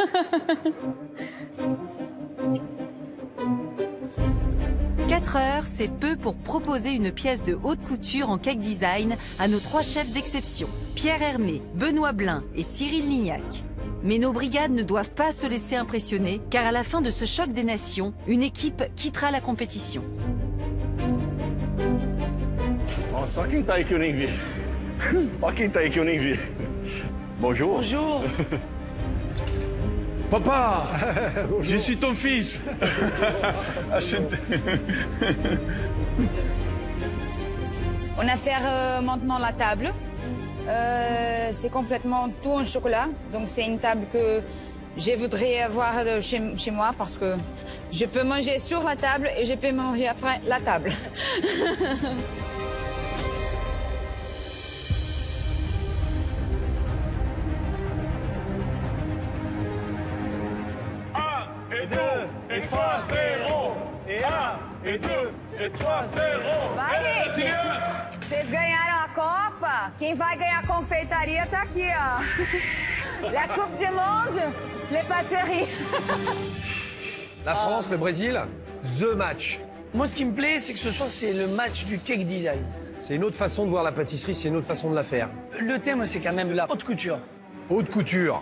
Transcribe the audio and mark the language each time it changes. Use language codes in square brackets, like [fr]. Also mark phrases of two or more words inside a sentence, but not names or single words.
[fr] Quatre heures, c'est peu pour proposer une pièce de haute couture en cake design à nos 3 chefs d'exception, Pierre Hermé, Benoît Blin et Cyril Lignac. Mais nos brigades ne doivent pas se laisser impressionner, car à la fin de ce choc des nations, une équipe quittera la compétition. [pt] Ó, só quem tá aí que eu nem vi. Ó quem tá aí que eu nem vi. [fr] Bonjour. Bonjour. Papa, je suis ton fils. On va faire maintenant la table. C'est complètement tout en chocolat. Donc, c'est une table que je voudrais avoir chez moi parce que je peux manger sur la table et je peux manger après la table. Et 2, et 3, 0. Et 1, et 2, et 3, 0. [pt] Vai, Rick! Vocês ganharam a Copa? Quem vai ganhar a confeitaria tá aqui, ó. [fr] La Coupe du Monde, les pâtisseries. La France, le Brésil, [en] the match. [fr] Moi, ce qui me plaît, c'est que ce soir, c'est le match du cake design. C'est une autre façon de voir la pâtisserie, c'est une autre façon de la faire. Le thème, c'est quand même la haute couture. Haute couture.